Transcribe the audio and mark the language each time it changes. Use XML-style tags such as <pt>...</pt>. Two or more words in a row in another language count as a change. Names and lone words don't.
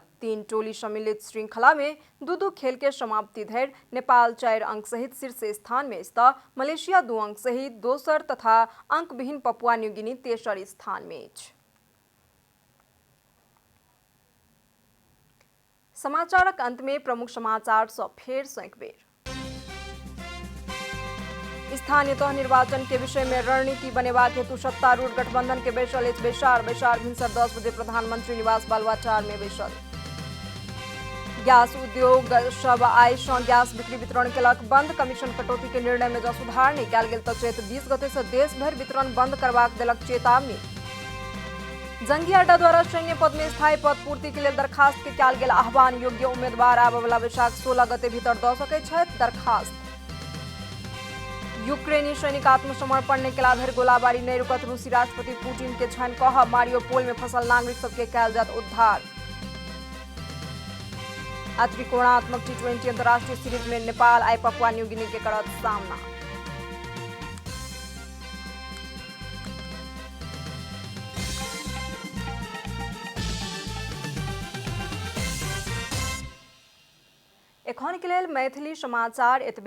<mai>3 टोली सम्मिलित श्रृंखला में 2-2 खेल के समाप्ति धरि नेपाल 4 अंक सहित शीर्ष स्थान में अछि तऽ मलेशिया 2 अंक सहित दोसर तथा अंकविहीन पपुआ न्यू गिनी तेसर स्थान में अछि। समाचारक अंत में प्रमुख समाचार सँ फेर सँ एक बेर। स्थानीय तह निर्वाचन के विषय में रणनीति बनेबाक हेतु सत्तारूढ़ गठबंधन के बैसल अछि बैसार भिनसर 10 बजे प्रधानमंत्री निवास बालुआटार में बैसल। गैस उद्योग सब आइ सँ गैस बिक्री वितरण केलक बंद। कमीशन कटौती के निर्णय में जँ सुधार नहि कयल गेल तऽ चैत 20 गते सँ देश भरि वितरण बंद करबाक देलक चेतावनी। जंगी अड्डा द्वारा सैन्य पद में स्थायी पद पूर्ति के लेल दरखास्त के कयल गेल आह्वान। योग्य उम्मीदवार आबय वाला वैशाख 16 गते भीतर दऽ सकैत छथि दरखास्त। यूक्रेनी सैनिक आत्मसमर्पण नहि केला धरि गोलाबारी नहि रुकत, रूसी राष्ट्रपति पुतिन के छनि कहब। मारियोपोल में फंसल नागरिक सबके कयल जायत उद्धार। आ त्रिकोणात्मक T20 अंतर्राष्ट्रीय सीरीज में नेपाल आइ पपुआ न्यू गिनी के करत सामना। एखन के लेल मैथिली समाचार एतबे।</mai>